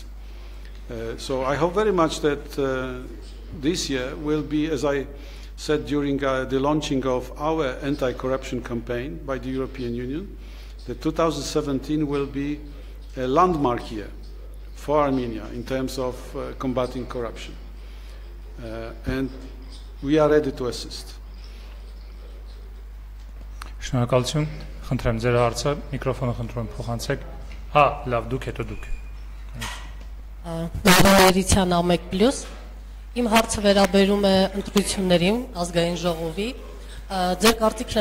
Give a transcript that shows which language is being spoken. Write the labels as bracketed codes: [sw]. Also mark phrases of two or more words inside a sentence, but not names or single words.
[en] So I hope very much that this year will be, as I said during the launching of our anti-corruption campaign by the European Union, that 2017 will be a landmark year for Armenia in terms of combating corruption. And we are ready to assist. [hy] Շնորհակալություն, խնդրեմ ձեր հարցը, միկրոֆոնը խնդրում եմ փոխանցեք։ Հա, լավ, դուք հետո դուք։ Նավերության A1+, իմ հարցը վերաբերում է ընտրություններին, ազգային ժողովի։ Ձեր կարծիքն